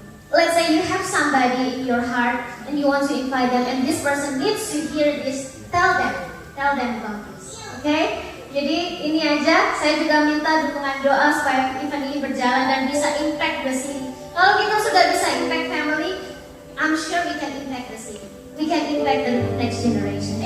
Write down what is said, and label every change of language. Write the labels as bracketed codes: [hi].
[en] Let's say you have somebody in your heart and you want to invite them and this person needs to hear this, tell them about this, okay? [id] Jadi ini aja, saya juga minta dukungan doa supaya event ini berjalan dan bisa [en] impact the city. [id] Kalau kita sudah bisa [en] impact family, I'm sure we can impact the city. We can impact the next generation.